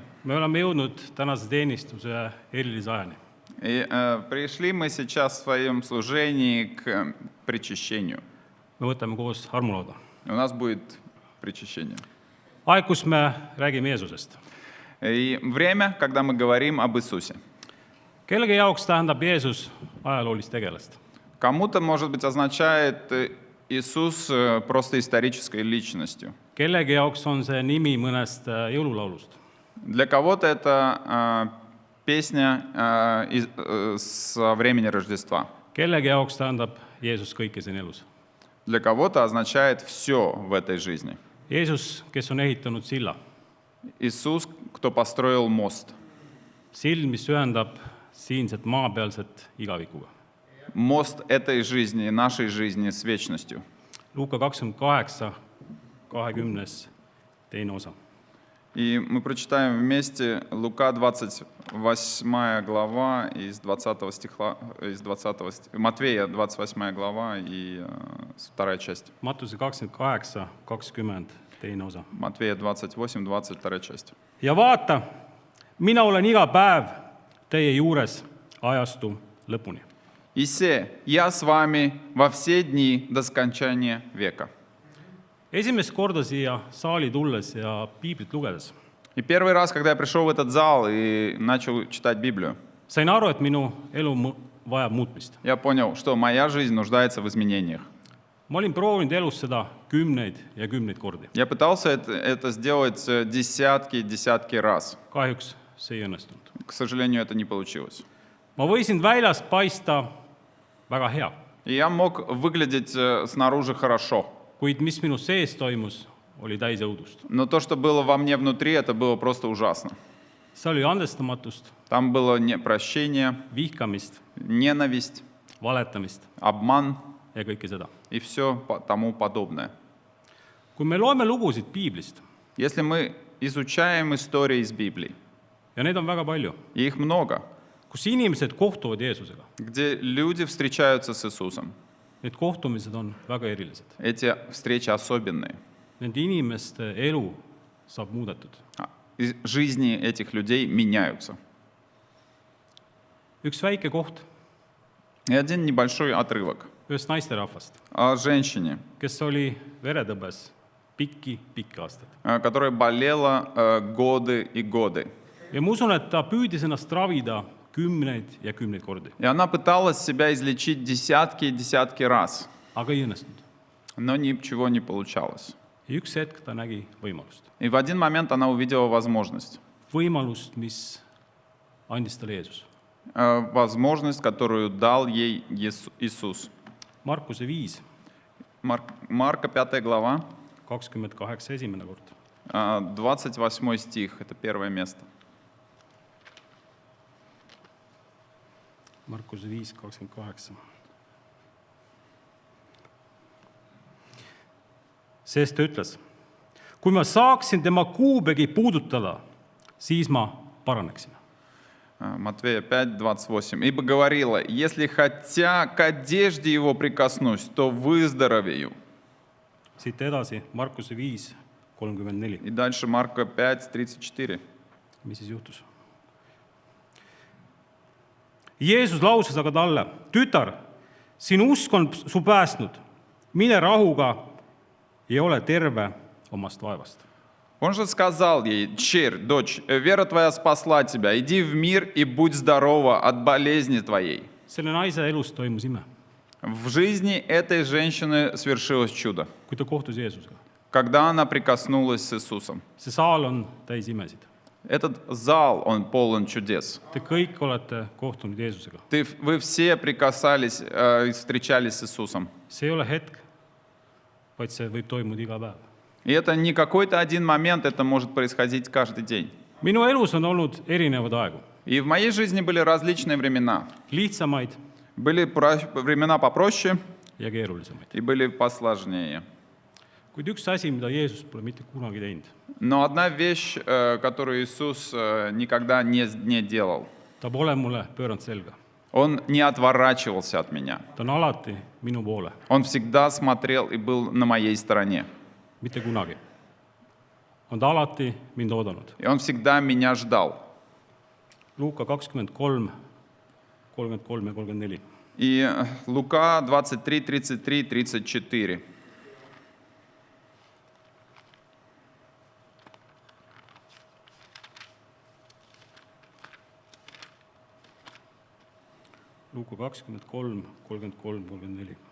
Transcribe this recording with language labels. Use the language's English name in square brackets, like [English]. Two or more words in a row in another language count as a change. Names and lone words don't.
[Estonian] Me oleme jõudnud tänase teenistuse erilise ajani. [Russian] И пришли мы сейчас в своем служении к причащению. [Estonian] Me võtame koos armulauda. [Russian] У нас будет причащение. [Estonian] Aeg, kus me räägime Jeesusest. [Russian] И время, когда мы говорим об Иисусе. [Estonian] Kellegi jaoks tähendab Jeesus ajaloolist tegelast. [Russian] Кому-то, может быть, означает Иисус просто исторической личностью. [Estonian] Kellegi jaoks on see nimi mõnest jõululaulust. [Russian] Для кого-то это песня со времени Рождества. [Estonian] Kellegi jaoks tähendab Jeesus kõike siin elus. [Russian] Для кого-то означает все в этой жизни. [Estonian] Jeesus, kes on ehitanud silla. [Russian] Иисус, кто построил мост. [Estonian] Sild, mis ühendab siinset maapealset igavikuga. [Russian] Мост этой жизни, нашей жизни с вечностью. [Estonian] Luuka 28, 20. teine osa. [Russian] И мы прочитаем вместе Лука 28 глава из 20 стиха, Матвея 28 глава и вторая часть. [Estonian] Mattuse 28, 20. teine osa. [Russian] Матвея 28, 22 часть. [Estonian] Ja vaata, mina olen iga päev teie juures ajastu lõpuni. [Russian] «И се, я с вами во все дни до скончания века». [Estonian] Esimest korda siia saali tulles ja piiblit lugedes [Russian] И первый раз, когда я пришел в этот зал и начал читать Библию, [Estonian] sain aru, et minu elu vajab muutmist. [Russian] я понял, что моя жизнь нуждается в изменениях. [Estonian] Ma olin proovinud elus seda kümneid ja kümneid kordi. [Russian] Я пытался это сделать десятки раз. [Estonian] Kahjuks see ei õnnestunud. [Russian] К сожалению, это не получилось. [Estonian] Ma võisin väljast paista väga hea, [Russian] И я мог выглядеть снаружи хорошо. [Estonian] kuid mis minu sees toimus, oli täis õudust. [Russian] Но то, что было во мне внутри, это было просто ужасно. [Estonian] See oli andestamatust, [Russian] Там было прощение, [Estonian] vihkamist, [Russian] ненависть, [Estonian] valetamist [Russian] обман [Estonian] ja kõike seda. [Russian] и все тому подобное. [Estonian] Kui me loeme lugusid piiblist, [Russian] Если мы изучаем истории из Библии, [Estonian] ja neid on väga palju, [Russian] и их много, [Estonian] kus inimesed kohtuvad Jeesusega, [Russian] где люди встречаются с Иисусом, [Estonian] need kohtumised on väga erilised. [Russian] эти встречи особенные. [Estonian] Nende inimeste elu saab muudetud. [Russian] И жизни этих людей меняются. [Estonian] Üks väike koht [Russian] И один небольшой отрывок [Estonian] ühest naisterahvast, [Russian] о женщине, [Estonian] kes oli veretõbes pikki aastaid. [Russian] которая болела годы и годы. [Estonian] Ja ma usun, et ta püüdis ennast ravida kümneid ja kümneid kordi, [Russian] И она пыталась себя излечить десятки и десятки раз, [Estonian] aga ei õnnestunud. [Russian] но ничего не получалось. [Estonian] ja üks hetk ta nägi võimalust. [Russian] И в один момент она увидела возможность. [Estonian] Võimalust, mis andis talle Jeesus. [Russian] Возможность, которую дал ей Иисус. [Estonian] Markuse 5, [Russian] Марка 5 глава, [Estonian] 28 esimene kord. [Russian] 28 стих, это первое место. [Estonian] Markuse 5, 28. Sest ta ütles, kui ma saaksin tema kuubegi puudutada, siis ma paraneksin. [Russian] Матфея 5, 28. «Ибо говорила, если хотя к одежде его прикоснусь, то выздоровею». [Estonian] Siit edasi Markuse 5, 34. [Russian] И дальше Марка 5, 34. [Estonian] Mis siis juhtus? Jeesus lausus aga talle, tütar, sinu usk on su päästnud, mine rahuga ja ole terve omast vaevast. [Russian] Он же сказал ей, черь, дочь, вера твоя спасла тебя, иди в мир и будь здорова от болезни твоей. [Estonian] Selle naise elus toimus ime, [Russian] В жизни этой женщины свершилось чудо, [Estonian] kui ta kohtus Jeesusega. [Russian] когда она прикоснулась с Иисусом. [Estonian] See saal on täis imesid. [Russian] Этот зал, он полон чудес. [Estonian] Te kõik olete kohtunud Jeesusega. [Russian] Вы все прикасались и встречались с Иисусом. [Estonian] See ei ole hetk, vaid see võib toimuda iga päev. [Russian] И это не какой-то один момент, это может происходить каждый день. [Estonian] Minu elus on olnud erinevaid aegu. [Russian] И в моей жизни были различные времена. [Estonian] Lihtsamaid [Russian] Были времена попроще [Estonian] ja keerulisemaid. [Russian] и были посложнее. [Estonian] Kuid üks asi, mida Jeesus pole mitte kunagi teinud. [Russian] Но одна вещь, которую Иисус никогда не делал, [Estonian] Ta pole mulle pööranud selga. [Russian] Он не отворачивался от меня. [Estonian] Ta on alati minu poole. [Russian] Он всегда смотрел и был на моей стороне. [Estonian] Mitte kunagi. On ta alati mind oodanud. [Russian] И Он всегда меня ждал. [Estonian] Luuka 23, 33 ja 34. [Russian] И Лука 23, 33, 34. [Estonian] Luuka 23, 33, 34.